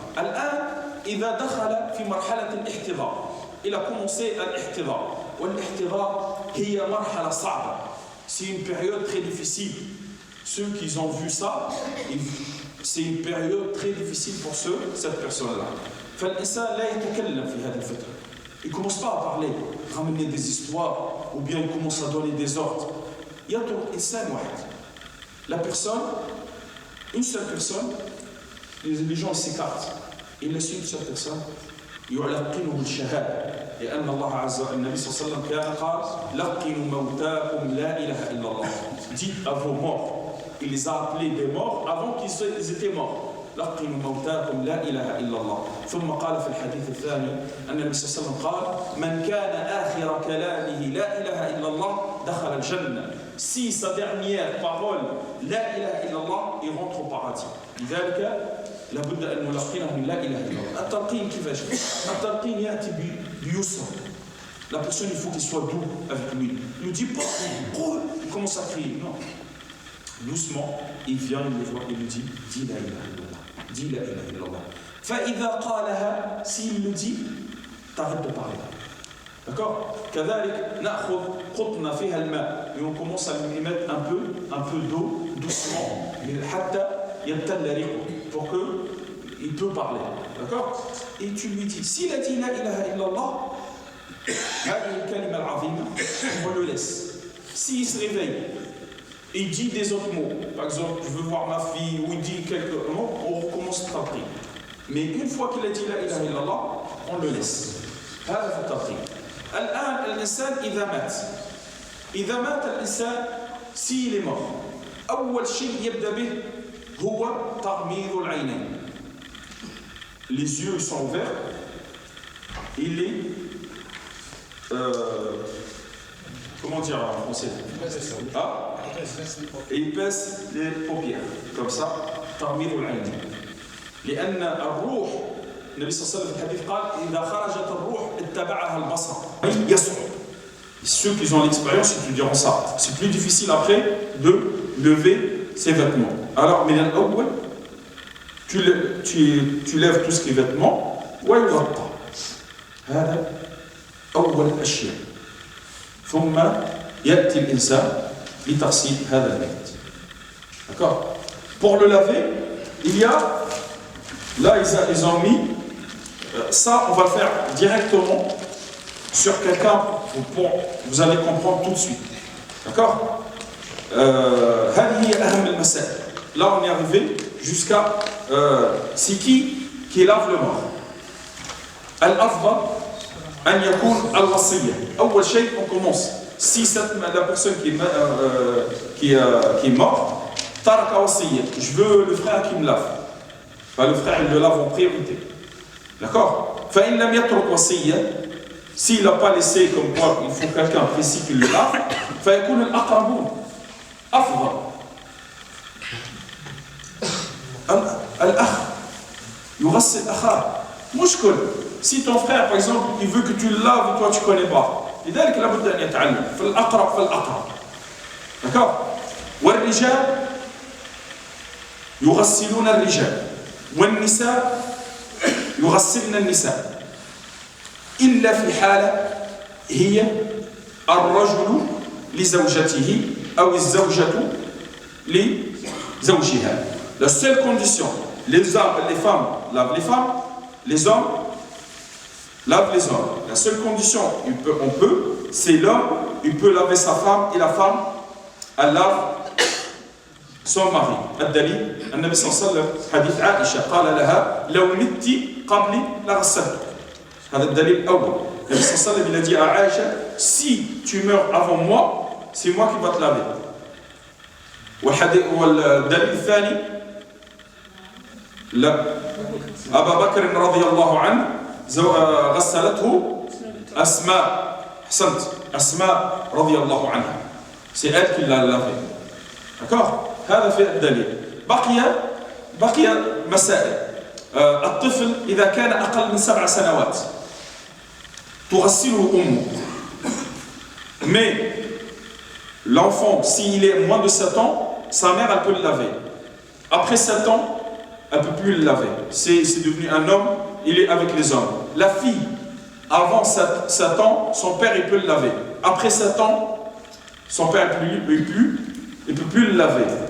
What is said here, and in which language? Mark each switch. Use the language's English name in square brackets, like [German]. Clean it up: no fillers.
[Arabic] الآن إذا دخل في مرحلة الاحتضار. إلى commencé الاحتضار. والاحتضار هي مرحلة صعبة. [French] C'est une période très difficile. ceux qui ont vu ça, c'est une période très difficile pour cette personne-là. [Arabic] فالإنسان لا يتكلم في هذه الفترة. [French] Il ne commence pas à parler, ramener des histoires, ou bien il commence à donner des ordres. [Arabic] يترك إنسان واحد. [French] La personne, une seule personne, les gens s'écartent. Ils laissent une seule personne. [Arabic] يلقنه الشهادة لأن الله عز وجل النبي صلى الله عليه وسلم كان قال لقنوا موتاكم لا إله إلا الله. [French] Dites à vos morts. Il les a appelés des morts avant qu'ils étaient morts. [Arabic] لقنوا موتاكم لا إله إلا الله. ثم قال في الحديث الثاني أن النبي صلى الله عليه وسلم قال من كان آخر كلامه لا إله إلا الله دخل الجنة. [French] Si sa dernière parole [Arabic] لا إله إلا الله, [French] il rentre au paradis. [Arabic] لذلك لابد أن نلقنه لا إله إلا الله. التلقين كيفاش؟ التلقين يأتي بيسر. [French] La personne, il faut qu'il soit doux avec lui. Il ne dit pas, il commence à crier. Non. Doucement, il vient, il le voit et lui dit, dis la ilaha illallah. Dis la ilaha illallah. [Arabic] فإذا قالها, [French] s'il le dit, t'arrêtes de parler. D'accord? [Arabic] كذلك نأخذ قطنا فيها الماء. [French] Et on commence à lui mettre un peu d'eau, doucement, [Arabic] حتى يبتل ريقه, [French] pour qu'il peut parler. D'accord? Et tu lui dis, s'il a dit la ilaha illallah, [Arabic] هذه الكلمة العظيمة, [French] on le laisse. S'il se réveille, il dit des autres mots, par exemple, je veux voir ma fille, ou il dit quelques mots, on recommence à prier. Mais une fois qu'il a dit la ilaha illallah, on le laisse. [Arabic] هذا في التلقين. الآن الإنسان إذا مات الإنسان, [French] s'il est mort, [Arabic] أول شيء يبدأ به هو تغميض العينين. [French] Les yeux sont ouverts, il est comment dire en français? Ah, et il pèse les paupières comme ça. [Arabic] تغميض العين. لأن الروح النبي صلى الله عليه وسلم في الحديث قال إذا خرجت الروح اتبعها البصر. يصعب. [French] Ceux qui ont l'expérience, ils te diront ça. C'est plus difficile après de lever ses vêtements. Alors, [Arabic] من الأول, [French] tu lèves tout ce qui est vêtements, ويغطى. [Arabic] هذا أول الأشياء. ثم يأتي الإنسان لتغسيل هذا الميت. [French] D'accord? Pour le laver, il y a, là ils ont mis, ça on va le faire directement sur quelqu'un, vous allez comprendre tout de suite. D'accord? [Arabic] هذه هي أهم المسائل. [French] Là on est arrivé jusqu'à, c'est qui lave le mort. [Arabic] الأفضل أن يكون الوصية. أول شيء [French] on commence. Si la personne qui est morte, [Arabic] ترك وصية, [French] je veux le frère qui me lave. Enfin, le frère il le lave en priorité. D'accord? [Arabic] فإن لم يترك وصية, [French] s'il n'a pas laissé comme quoi il faut quelqu'un précis qui le lave, [Arabic] فيكون الأقربون أفضل. الأخ يغسل أخاه. مشكل. [French] Si ton frère, par exemple, il veut que tu le laves et toi tu ne connais pas, [Arabic] لذلك لابد أن يتعلم. فالأقرب. [French] D'accord? [Arabic] والرجال يغسلون الرجال والنساء يغسلن النساء إلا في حالة هي الرجل لزوجته أو الزوجة لزوجها. [French] La seule condition, les femmes lavent les femmes, les hommes lavent les hommes. La seule condition, c'est l'homme, il peut laver sa femme et la femme, elle lave son mari. [Arabic] الدليل النبي صلى الله عليه وسلم حديث عائشة قال لها لو مت قبلي لغسلتك. هذا الدليل الأول. النبي صلى الله عليه وسلم [French] il a dit à Aïcha, si tu meurs avant moi, c'est moi qui va te laver. [Arabic] والدليل الثاني لا أبا بكر رضي الله عنه غسلته أسماء. حسنت. أسماء رضي الله عنها. [French] C'est elle qui l'a lavé. D'accord? [Arabic] هذا في الدليل. بقي مسائل. الطفل إذا كان أقل من 7 سنوات تغسله أمه. [French] Mais l'enfant, s'il est moins de 7 ans, sa mère elle peut le laver. Après 7 ans, elle ne peut plus le laver. C'est devenu un homme, il est avec les hommes. La fille, avant 7 ans, son père il peut le laver. Après 7 ans, son père ne peut plus le laver.